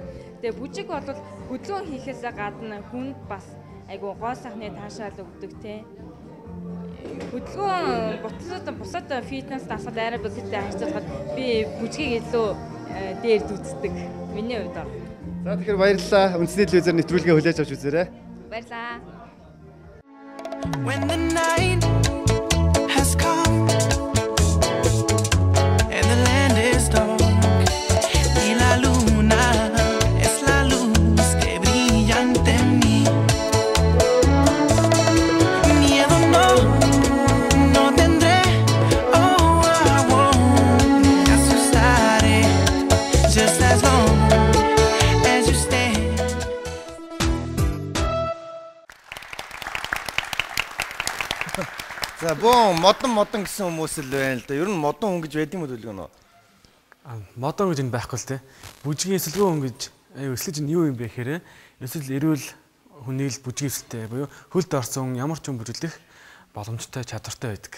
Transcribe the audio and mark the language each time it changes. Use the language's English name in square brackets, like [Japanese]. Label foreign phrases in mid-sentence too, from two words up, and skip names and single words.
[Mongolian] Тэгээ бүжиг бол хөдөлгөөн хийхээс гадна хүнд бас айгу гоо сайхны таашаал өгдөг тий. Хөдөлгөөн бусад фитнес дасгал аэробиктэй харьцуулахад би бүжгийг илүү дээр дүүцдэг. Миний хувьд. За тэгэхээр баярлалаа. Үндэсний телевизээр нэвтрүүлгээ хүлээж авч үзээрэй. Баярлалаа. [English] When the night has come and the land is dark [Spanish] y la luna es la luz que brilla ante mí. Miedo no tendré, [English] oh I won't [Spanish] me asustaré [English] just as long as you stay. [Mongolian] За модон гэсэн хүмүүс л байна л да. Ер нь модон хүн гэж байд юм уу төлгөнө? Модон гэж энэ байхгүй л те. Бүжгийн эсэлгүй хүн гэж эслэж нь юу юм бэ гэхээр эсвэл эрүүл хүний л бүжгийн эсэлтэй буюу хөлд орсон ямар ч юм бүжиглэх боломжтой чадвартай байдаг.